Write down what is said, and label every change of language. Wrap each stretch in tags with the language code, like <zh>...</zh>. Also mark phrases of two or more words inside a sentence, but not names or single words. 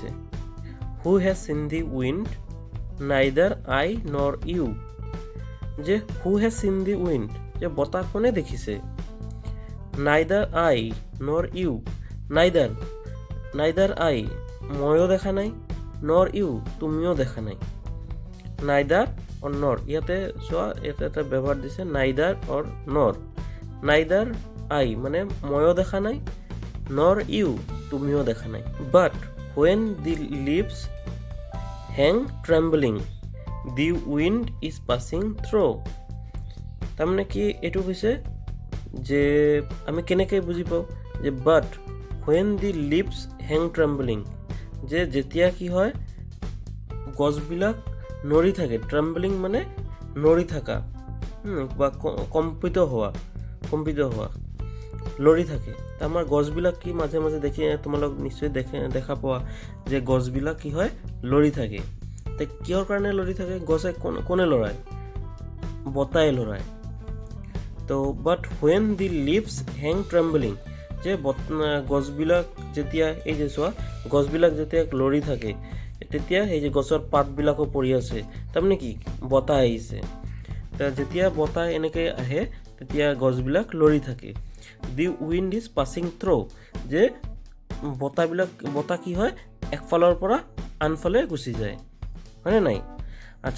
<en>who has seen the wind neither I nor you যে who has seen the wind</en> <as>যে বতাহ কোনে দেখিছে</as> <en>neither I nor you neither</en> <as>আই ময়ো দেখা নাই</as> <en>nor you</en> <as>তুমিও দেখা নাই</as> <en>neither or nor</en> <as>ইয়াতে চোৱা ইয়াতে এটা ব্যৱহাৰ দিছে</as> <en>neither or nor neither I</en> <as>মানে ময়ো দেখা নাই</as> <en>nor you</en> <as>তুমিও দেখা নাই</as> <en>but when the leaves hang trembling the wind is passing through</en> <as>তাৰমানে কি এইটো হৈছে যে আমি কেনেকৈ বুজি পাওঁ যে</as> <en>but when the leaves hang trembling</en> <as>যে যেতিয়া কি হয় গছবিলাক নৰি থাকে ট্ৰেম্বলিং মানে নৰি থকা বা কম্পিত হোৱা লৰি থাকে আমাৰ গছবিলাক কি মাজে মাজে দেখি তোমালোক নিশ্চয় দেখা পোৱা যে গছবিলাক কি হয় লৰি থাকে তে কিহৰ কাৰণে লৰি থাকে গছে কোনে লৰায় বতাহে লৰায় তো</as> <en>but when the leaves hang trembling</en> <as>যে গছবিলাক যেতিয়া এই যে চোৱা গছবিলাক যেতিয়া লৰি থাকে তেতিয়া এই যে গছৰ পাতবিলাকো পৰি আছে তাৰমানে কি বতাহ আহিছে যেতিয়া বতাহ এনেকৈ আহে তেতিয়া গছবিলাক লৰি থাকে</as> <en>the wind is passing through</en> <as>যে বতাহ কি হয় একফালৰ পৰা আনফালে গুচি যায় হয়নে নাই আচ্ছা</as>